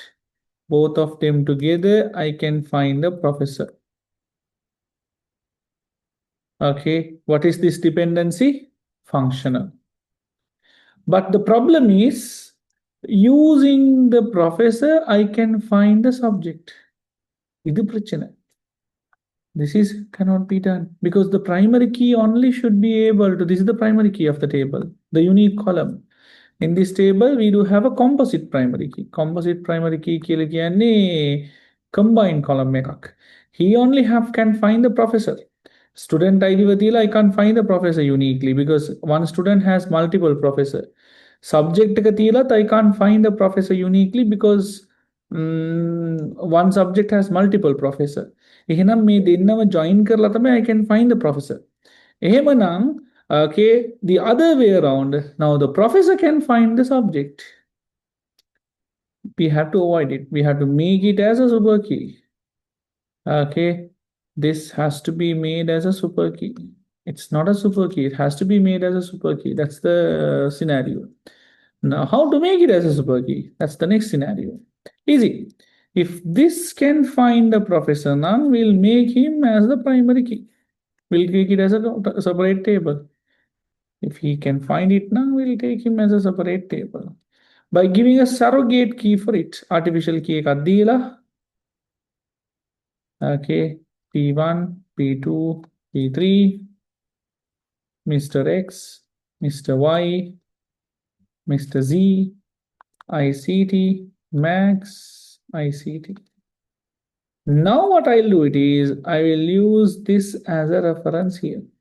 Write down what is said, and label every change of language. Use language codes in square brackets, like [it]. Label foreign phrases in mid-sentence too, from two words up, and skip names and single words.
[en] Both of them together, I can find the professor. Okay, what is this dependency? Functional. But the problem is using the professor, I can find the subject. [ta] இது பிரச்சனை. [en] This is cannot be done because the primary key only should be able to. This is the primary key of the table, the unique column. In this table, we do have a composite primary key. Composite primary key [si] කියලා කියන්නේ [en] combined column [si] එකක්. [en] He only have can find the professor. Student ID වතියලා I can't find the professor uniquely because one student has multiple professor. Subject [si] එක තියලත් [en] I can't find the professor uniquely because one subject has multiple professor. [si] එහෙනම් මේ දෙන්නම join කරලා තමයි [en] I can find the professor. එහෙමනම් okay, the other way around, now the professor can find the subject. We have to avoid it. We have to make it as a super key. Okay, this has to be made as a super key. It's not a super key, it has to be made as a super key. That's the scenario. Now, how to make it as a super key? That's the next scenario. Easy. If this can find the professor, now we'll make him as the primary key. We'll take it as a separate table. If he can find it now, we'll take him as a separate table. By giving a surrogate key for it, artificial key [si] එකක් දීලා, [en] okay, P1, P2, P3, Mr. X, Mr. Y, Mr. Z, ICT, Max, ICT. Now what I'll do it is, I will use this as a reference here.